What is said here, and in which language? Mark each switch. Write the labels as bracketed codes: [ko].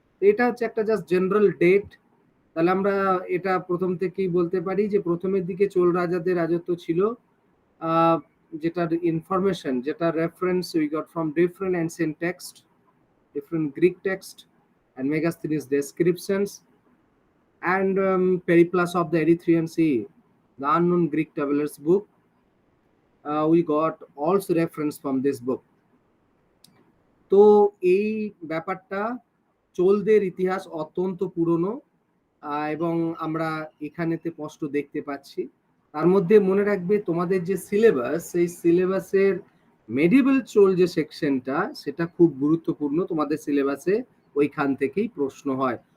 [bn] এটা হচ্ছে একটা জাস্ট জেনারেল ডেট। তাহলে আমরা এটা প্রথম থেকেই বলতে পারি যে প্রথমের দিকে চোল রাজাদের রাজত্ব ছিল, যেটার ইনফরমেশন, যেটা [en] Reference we got from different ancient text, different Greek text, and Megasthenes descriptions, and Periplus of the Erythraean Sea, the unknown Greek traveler's book. We got also reference from this book. [bn] তো এই ব্যাপারটা, চোলদের ইতিহাস অত্যন্ত পুরনো, এবং আমরা এখানেতে স্পষ্ট দেখতে পাচ্ছি। তার মধ্যে মনে রাখবে তোমাদের যে সিলেবাস, সেই সিলেবাসের মেডিভেল চোল যে সেকশনটা, সেটা খুব গুরুত্বপূর্ণ তোমাদের सिलेबस ওইখান থেকেই প্রশ্ন হয়।